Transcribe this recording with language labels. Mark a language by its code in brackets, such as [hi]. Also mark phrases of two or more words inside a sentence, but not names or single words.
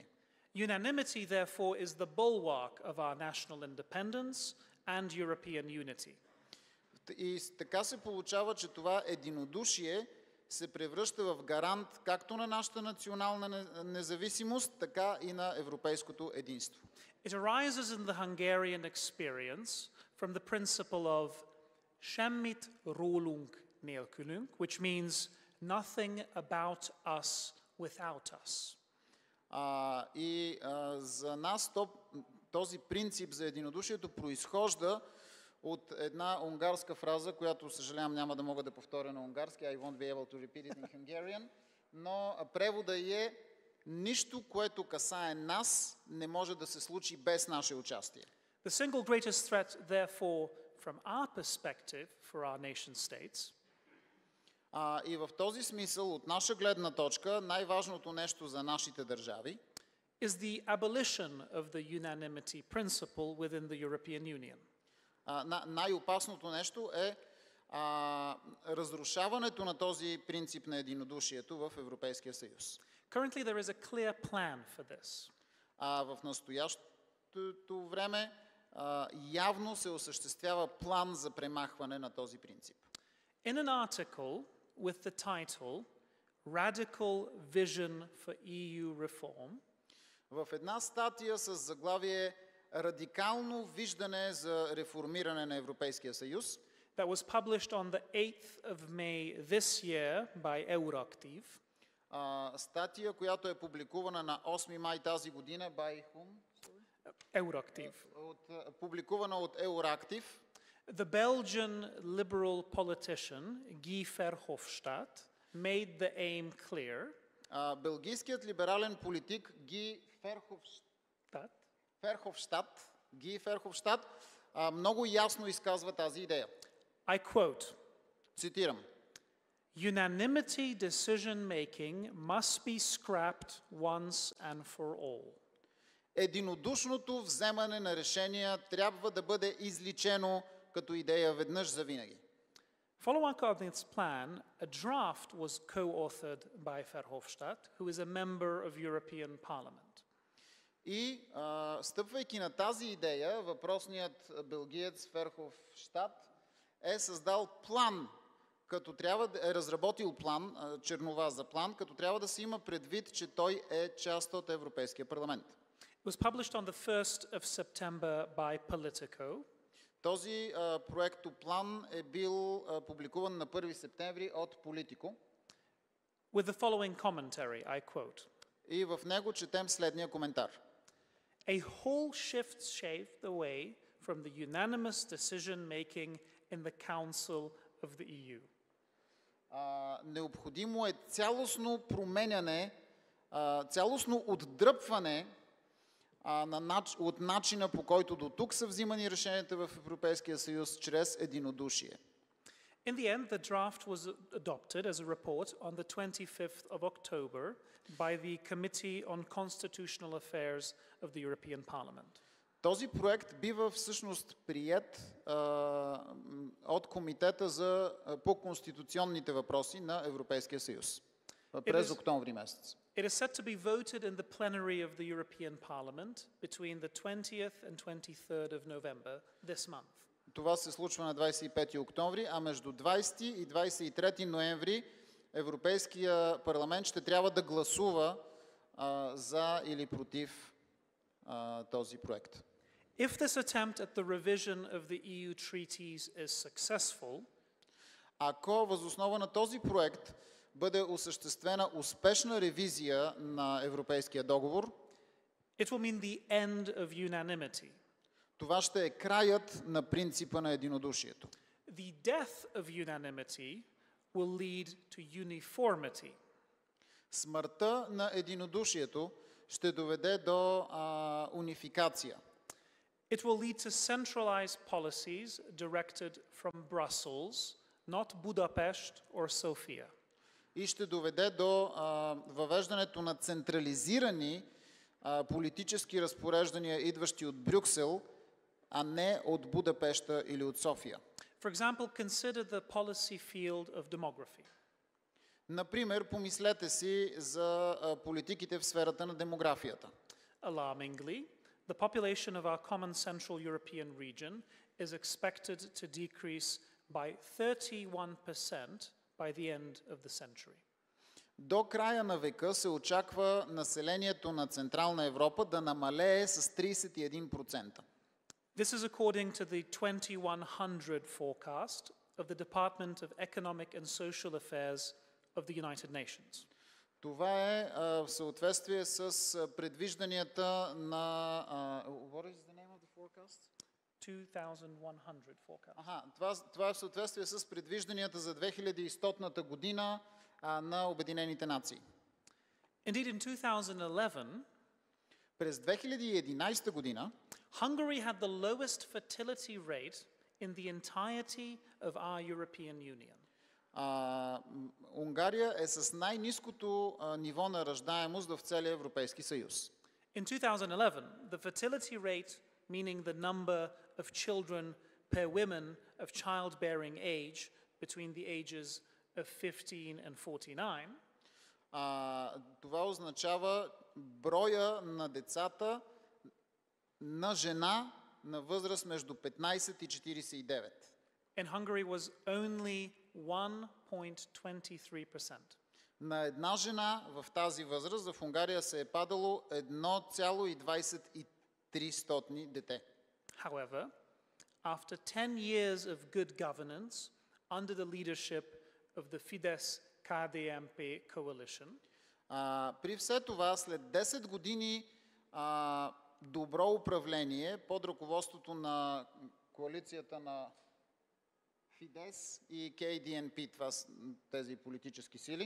[en] Unanimity, therefore, is the bulwark of our national independence and European unity. [bg] И така се получава, че това единодушие се превръща в гарант както на нашата национална независимост, така и на европейското единство. [en] It arises in the Hungarian experience from the principle of [hu] semmit rólunk nélkülünk, [en] which means nothing about us without us. [bg] За нас този принцип за единодушието произхожда от една унгарска фраза, която, съжалявам, няма да мога да повторя на унгарски, [en] I won't be able to repeat it in Hungarian, [bg] но превода е: нищо, което касае нас, не може да се случи без наше участие. [en] The single greatest threat, therefore, from our perspective for our nation states, [bg] и в този смисъл, от наша гледна точка, най-важното нещо за нашите държави [en] is the abolition of the unanimity principle within the European Union. [bg] Най-опасното нещо е разрушаването на този принцип на единодушието в Европейския съюз. [en] Currently, there is a clear plan for this. [bg] В настоящото време явно се осъществява план за премахване на този принцип. [en] In an article with the title Radical Vision for EU Reform, [bg] в една статия с заглавие Радикално виждане за реформиране на Европейския съюз, [en] that was published on the 8th of May this year by Euractiv, [bg] статия, която е публикувана на 8 май тази година [en] by whom? Euractiv. [bg] Публикувана от Euractiv. [en] The Belgian liberal politician Guy Verhofstadt made the aim clear. [bg] Белгийският либерален политик Ги Verhofstadt много ясно изказва тази идея. [en] I quote, [bg] цитирам: [en] Unanimity decision-making must be scrapped once and for all. [bg] Единодушното вземане на решения трябва да бъде изличено като идея веднъж за винаги. [en] Following on this plan, a draft was co-authored by Verhofstadt, who is a member of European Parliament. [bg] И стъпвайки на тази идея, въпросният белгиец Верховщад е създал план, като трябва да е разработил план, чернова за план, като трябва да се има предвид, че той е част от Европейския парламент. [en] It was published on the 1st of September by Politico. [bg] Този проектоплан е бил публикуван на 1 септември от Politico. [en] With the following commentary, I quote. [bg] И в него четем следния коментар. [en] A whole shift shaved away from the unanimous decision-making in the Council of the EU. [bg] необходимо е цялостно променяне, цялостно отдръпване от начина, по който до тук са взимани решенията в Европейския съюз чрез единодушие. [en] In the end, the draft was adopted as a report on the 25th of October by the Committee on Constitutional Affairs of the European Parliament. [bg] Този проект бива всъщност приет от Комитета по конституционните въпроси на Европейския съюз през октомври месец. [en] It is set to be voted in the plenary of the European Parliament between the 20th and 23rd of November this month. [bg] Това се случва на 25 октомври, а между 20 и 23 ноември Европейския парламент ще трябва да гласува за или против този проект. [en] If this attempt at the revision of the EU treaties is successful, [bg] ако въз основа на този проект бъде осъществена успешна ревизия на Европейския договор, [en] it will mean the end of unanimity. [bg] Това ще е краят на принципа на единодушието. [en] The death of unanimity will lead to uniformity. [bg] Смъртта на единодушието ще доведе до унификация. [en] It will lead to centralized policies directed from Brussels, not Budapest or Sofia. [bg] И ще доведе до въвеждането на централизирани политически разпореждания, идващи от Брюксел, а не от Будапеща или от София. [en] For example, consider the policy field of demography. [bg] Например, помислете си за политиките в сферата на демографията. [en] Alarmingly, the population of our common Central European region is expected to decrease by 31% by the end of the century. [bg] До края на века се очаква населението на Централна Европа да намалее с 31%. [en] This is according to the 2100 forecast of the Department of Economic and Social Affairs of the United Nations. [bg] Това е в съответствие с предвижданията на... [en] What is the name of the forecast? 2100 forecast. [bg] Това е в съответствие с предвижданията за 2100 година на обединените нации. [en] Indeed, in 2011, [bg] през 2011 година [en] Hungary had the lowest fertility rate in the entirety of our European Union. [bg] Унгария е с най-ниското ниво на раждаемост в целия Европейски съюз. [en] In 2011, the fertility rate, meaning the number of children per woman of childbearing age between the ages of 15 and 49, [bg] това означава броя на децата на жена на възраст между 15 и 49. [en] In Hungary was only 1.23%. [bg] На една жена в тази възраст в Унгария се е падало 1,23 дете. [en] However, after 10 years of good governance under the leadership of the Fidesz-KDNP coalition, [bg] при все това, след 10 години добро управление под ръководството на коалицията на Фидес и КДНП, това са тези политически сили,